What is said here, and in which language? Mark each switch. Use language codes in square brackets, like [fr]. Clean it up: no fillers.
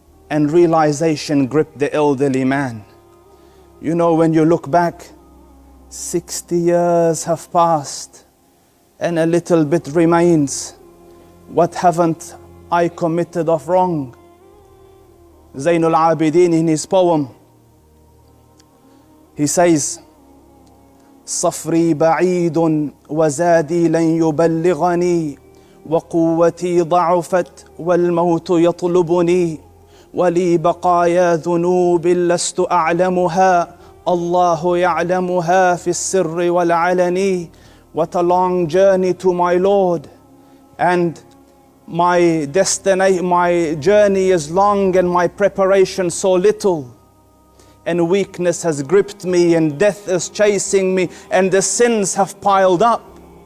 [en] And realization gripped the elderly man. You know, when you look back, 60 years have passed and a little bit remains. What haven't I committed of wrong? Zainul Abidin, in his poem, he says, [ar] صفري بعيد وزادي لن يبلغني وقوتي ضعفت والموت يطلبني ولي بقايا ذنوب لست أعلمها الله يعلمها في السر والعلن. [en] What a long journey to my Lord, and my journey is long and my preparation so little, and weakness has gripped me and death is chasing me and the sins have piled up.